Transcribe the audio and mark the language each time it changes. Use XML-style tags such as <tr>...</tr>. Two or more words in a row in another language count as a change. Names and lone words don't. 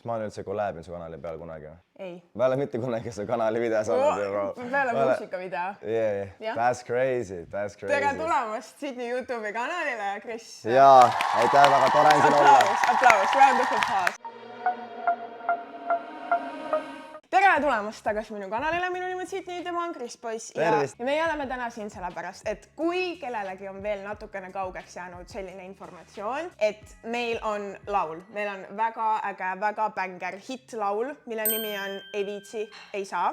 <et>ma olen üldse kolläbin su kanali peal kunagi? Ei. Ma ei ole mitte kunagi su kanali videos olnud, bro. Peale muusikavideo.</et> <en>Yeah, that's crazy, that's crazy.</en> <et>Tere tulemast Sydney YouTube'i kanalile, Chris. Jaa, aitäh, väga tore on siin olla. Aplaus,</et> <en>round of applause.</en> <et>Tere tulemast tagasi minu kanalile, minu nimi on Sydney, tema on Chris Poiss ja meie oleme täna siin sellepärast, et kui kellelegi on veel natukene kaugeks jäänud selline informatsioon, et meil on laul, meil on väga äge, väga bänger hittlaul, mille nimi on Ei viitsi, ei saa.</et>